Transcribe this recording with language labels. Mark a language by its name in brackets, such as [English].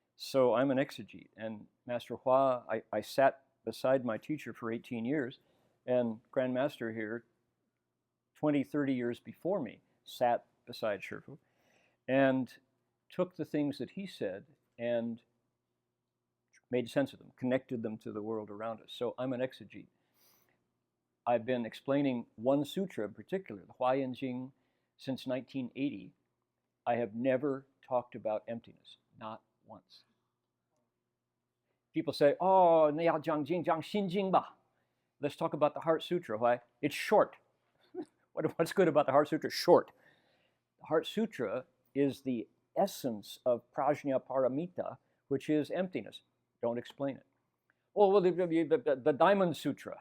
[English] So I'm an exegete, and Master Hua, I sat beside my teacher for 18 years, and Grandmaster here, 20, 30 years before me, sat beside Shifu, and took the things that he said and made sense of them, connected them to the world around us. So I'm an exegete. I've been explaining one sutra in particular, the Huayan Jing, since 1980. I have never talked about emptiness, not once. People say, oh, [Chinese] 你要讲经, 讲心经吧. [English] Let's talk about the Heart Sutra. Why? It's short. What's good about the Heart Sutra? Short. The Heart Sutra is the essence of Prajna Paramita, which is emptiness. Don't explain it. Oh, well, the Diamond Sutra.